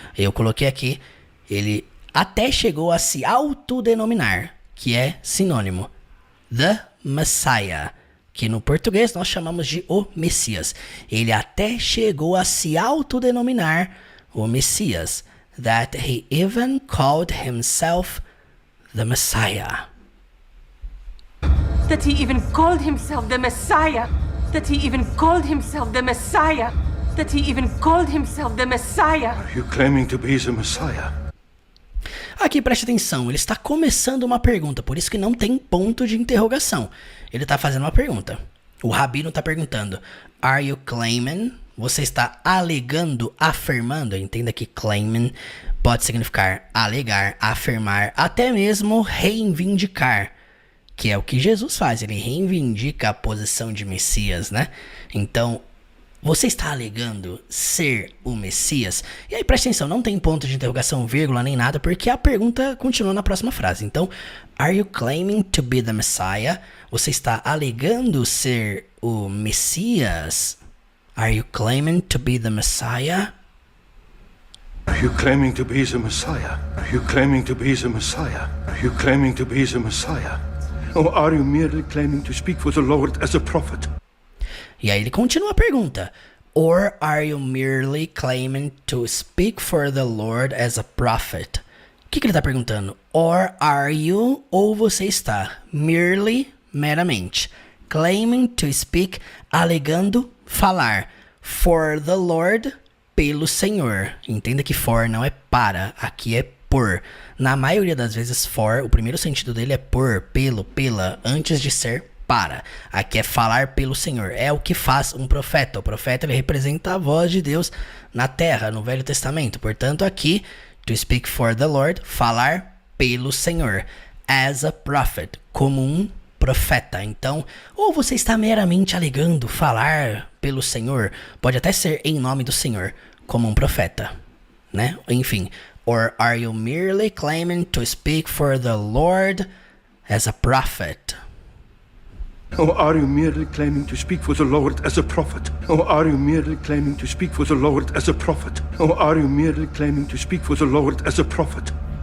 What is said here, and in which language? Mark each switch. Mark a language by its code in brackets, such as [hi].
[pt] Eu coloquei aqui, ele até chegou a se autodenominar, que é sinônimo. The Messiah, que no português nós chamamos de o Messias. Ele até chegou a se autodenominar o Messias. [en] That he even called himself the Messiah. That he even called himself the Messiah. That he even called himself the Messiah. That he even called himself the Messiah. Are you claiming to be the Messiah? [pt] Aqui, preste atenção, ele está começando uma pergunta, por isso que não tem ponto de interrogação. Ele está fazendo uma pergunta. O rabino está perguntando, [en] are you claiming? [pt] Você está alegando, afirmando. Entenda que claiming pode significar alegar, afirmar, até mesmo reivindicar, que é o que Jesus faz, ele reivindica a posição de Messias, né? Então, você está alegando ser o Messias? E aí, preste atenção, não tem ponto de interrogação, vírgula, nem nada, porque a pergunta continua na próxima frase. Então, [en] are you claiming to be the Messiah? [pt] Você está alegando ser o Messias? [en] Are you claiming to be the Messiah? Are you claiming to be the Messiah? Are you claiming to be the Messiah? Are you claiming to be the Messiah? Or are you merely claiming to speak for the Lord as a prophet? [pt] E aí ele continua a pergunta. [en] Or are you merely claiming to speak for the Lord as a prophet? [pt] O que ele está perguntando? [en] Or are you, [pt] ou você está, [en] merely, [pt] meramente, [en] claiming to speak, [pt] alegando, falar, [en] for the Lord, [pt] pelo Senhor. Entenda que for não é para, aqui é por. Na maioria das vezes for, o primeiro sentido dele é por, pelo, pela, antes de ser para. Aqui é falar pelo Senhor. É o que faz um profeta. O profeta ele representa a voz de Deus na terra, no Velho Testamento. Portanto, aqui, [en] to speak for the Lord, [pt] falar pelo Senhor. [en] As a prophet, [pt] como um profeta. Então, ou você está meramente alegando falar pelo Senhor, pode até ser em nome do Senhor, como um profeta, né? [en] Enfim, or are you merely claiming to speak for the Lord as a prophet? Or are you merely claiming to speak for the Lord as a prophet? Or are you merely claiming to speak for the Lord as a prophet? Or are you merely claiming to speak for the Lord as a prophet?